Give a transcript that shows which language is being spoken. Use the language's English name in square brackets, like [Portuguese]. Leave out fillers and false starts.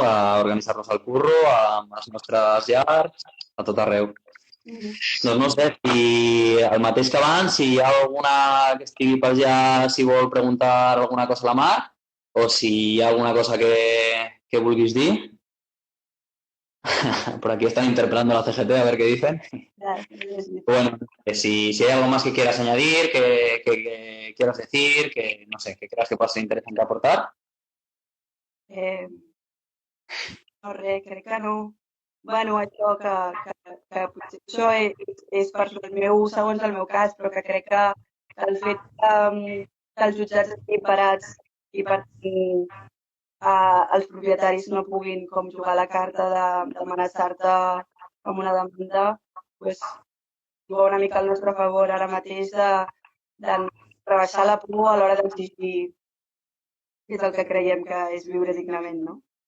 [Catalan] D'organitzar-nos al curro, a les nostres llars, a tot arreu. Doncs no sé, si el mateix que abans, si hi ha alguna que estigui per allà, si vol preguntar alguna cosa a la Mar, o si hi ha alguna cosa que vulguis dir. [Spanish] Por aquí están interpelando a la CGT a ver qué dicen. Bueno, si hay algo más que quieras añadir, que quieras decir, que no sé, que creas que pueda ser interesante aportar. [Catalan] No, res, crec que no. Bueno, això que potser això és personal meu, segons el meu cas, però que crec que el fet que els jutjats estiguin parats i per tant els propietaris no puguin com jugar la carta d'amenaçar-te amb una demanda, doncs juga una mica al nostre favor ara mateix de rebaixar la por a l'hora d'exigir que és el que creiem que és viure dignament, no?